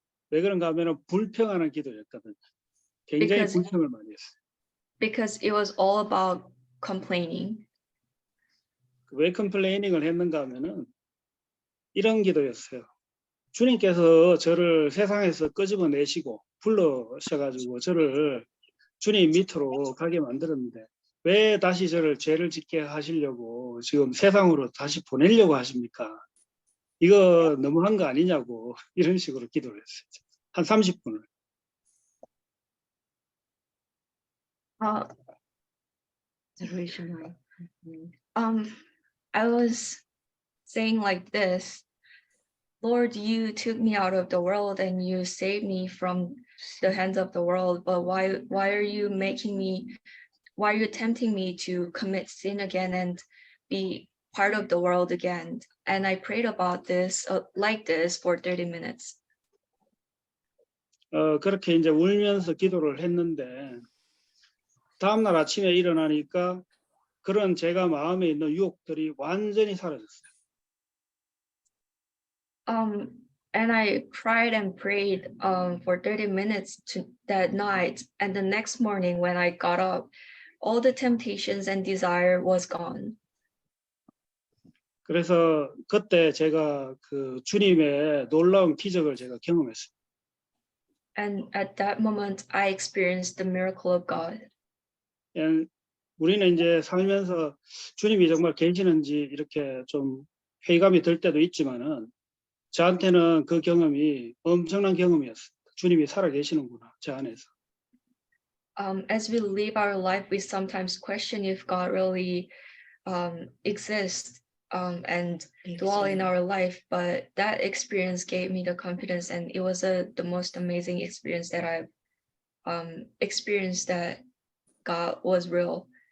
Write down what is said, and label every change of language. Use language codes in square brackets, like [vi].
[ko] 왜 그런가 하면은 불평하는 기도였거든요. 굉장히 [en] Because- [ko] 불평을 많이 했어요. [en] because it was all about complaining. [ko] 왜 컴플레이닝을 했는가 하면은 이런 기도였어요. 주님께서 저를 세상에서 끄집어내시고 불러셔가지고 저를 주님 밑으로 가게 만들었는데 왜 다시 저를 죄를 짓게 하시려고 지금 세상으로 다시 보내려고 하십니까? 이거 너무한 거 아니냐고 이런 식으로 기도를 했어요. 한 30분을. Uh, [en] Originally. I was saying like this, Lord, you took me out of the world and you saved me from the hands of the world, but why are you why are you tempting me to commit sin again and be part of the world again? And I prayed about this like this for 30 minutes. [ko] 그렇게 이제 울면서 기도를 했는데 다음날 아침에 일어나니까 그런 제가 마음에 있는 유혹들이 완전히 사라졌어요. [en] And I cried and prayed for 30 minutes that night. And the next morning when I got up, all the temptations and desire was gone. [ko] 그래서 그때 제가 그 주님의 놀라운 기적을 제가 경험했어요. [en] And at that moment, I experienced the miracle of God. [ko] 우리는 이제 살면서 주님이 정말 계시는지 이렇게 좀 회의감이 들 때도 있지만은 저한테는 그 경험이 엄청난 경험이었어요. 주님이 살아 계시는구나, 제 안에서. [en] As we live our life, we sometimes question if God really exists and dwell in our life. But that experience gave me the confidence, and it was the most amazing experience that I've experienced, that God was real.